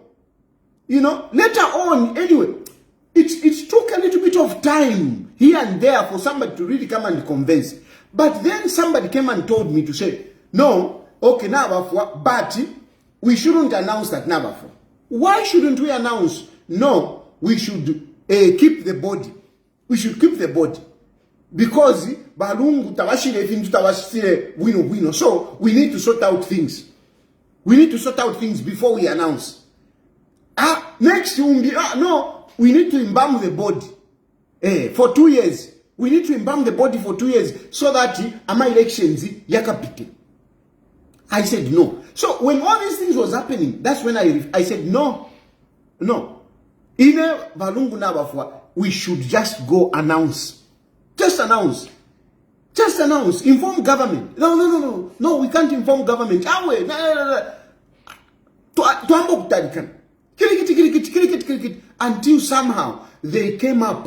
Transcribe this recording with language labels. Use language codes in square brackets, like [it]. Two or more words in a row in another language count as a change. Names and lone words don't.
[en] You know, later on, anyway, it took a little bit of time here and there for somebody to really come and convince. But then somebody came and told me to say, no, okay, now, but we shouldn't announce that now. Why shouldn't we announce? No, we should keep the body. We should keep the body. [bem] Because balungu tawashire fintu tawashire wino. [en] So we need to sort out things. We need to sort out things before we announce. Next no, we need to embalm the body for 2 years. We need to embalm the body for 2 years so that [bem] ama elections yakapite. [en] I said no. So when all these things was happening, that's when I said no. [bem] Ine balungu nabafwa, [en] we should just go announce. Just announce. Just announce. Inform government. No, we can't inform government. Until somehow they came up.